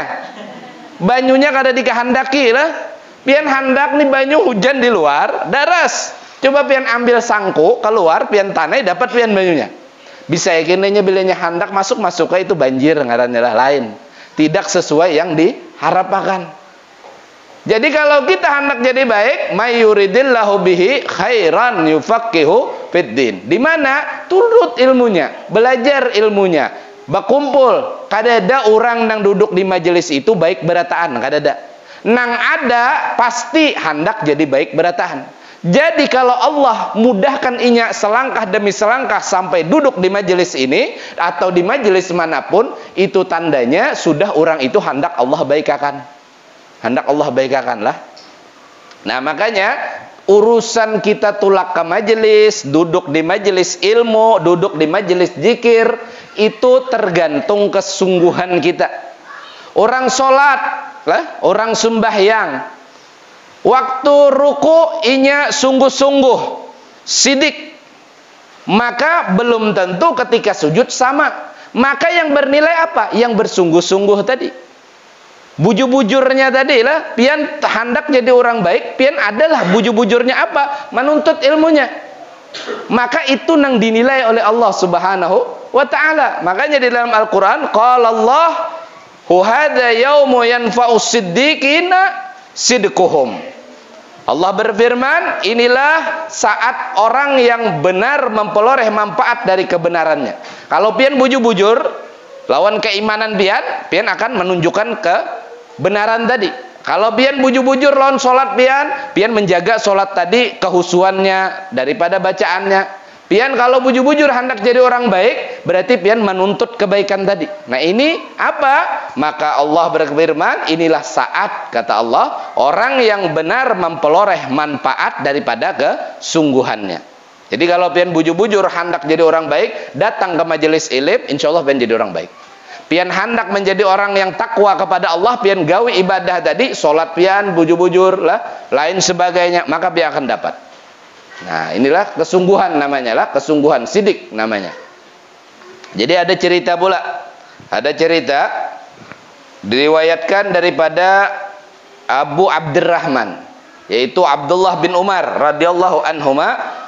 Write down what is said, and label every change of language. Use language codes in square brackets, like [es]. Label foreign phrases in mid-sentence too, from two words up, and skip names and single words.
[bjn] Banyunya kada dikehendaki lah. Pian hendak nih banyu hujan di luar, daras. Coba pian ambil sangku keluar, pian tanah dapat pian banyunya. Bisa ya kinanya bilanya hendak masuk ke itu banjir ngarannya lah, lain. [id] Tidak sesuai yang diharapkan. Jadi kalau kita hendak jadi baik, [ar] من يرد الله به خيرا يفقهه في الدين. [id] Di mana? Turut ilmunya, belajar ilmunya, berkumpul. [bjn] Kada ada orang nang duduk di majelis itu baik berataan, kada ada. Nang ada pasti hendak jadi baik berataan. Jadi kalau Allah mudahkan inya selangkah demi selangkah sampai duduk di majelis ini atau di majelis manapun, itu tandanya sudah orang itu hendak Allah baikakan. Hendak Allah baikakan lah. Nah makanya urusan kita tulak ke majelis, duduk di majelis ilmu, duduk di majelis zikir, itu tergantung kesungguhan kita. Orang sholat lah, orang sembahyang, waktu ruku inya sungguh-sungguh, sidik, maka belum tentu ketika sujud sama. [id] Maka yang bernilai apa? Yang bersungguh-sungguh tadi. [bjn] Bujur-bujurnya tadi lah, pian hendak jadi orang baik, pian adalah bujur-bujurnya apa? [id] Menuntut ilmunya. Maka itu nang dinilai oleh Allah [ar] سبحانه وتعالى. [id] Makanya di dalam Al-Quran, [ar] قال الله هذا يوم ينفع الصادقين صدقهم. [id] Allah berfirman, inilah saat orang yang benar memperoleh manfaat dari kebenarannya. [bjn] Kalau pian bujur-bujur lawan keimanan pian akan menunjukkan kebenaran tadi. Kalau pian bujur-bujur lawan sholat pian menjaga sholat tadi kehusuannya daripada bacaannya. Pian kalau bujur-bujur hendak jadi orang baik, berarti pian menuntut kebaikan tadi. [id] Nah ini apa? Maka Allah berfirman, inilah saat, kata Allah, orang yang benar memperoleh manfaat daripada kesungguhannya. [bjn] Jadi kalau pian bujur-bujur hendak jadi orang baik, datang ke majelis ilmu, [ar] إن شاء الله [bjn] pian jadi orang baik. Pian hendak menjadi orang yang takwa kepada Allah, pian gawi ibadah tadi, sholat pian bujur-bujur lah, lain sebagainya, maka pian akan dapat. [id] Nah inilah kesungguhan namanya lah, kesungguhan sidik namanya. Jadi ada cerita pula, ada cerita diriwayatkan daripada Abu Abdurrahman, yaitu Abdullah bin Umar [ar] رضي الله عنهما.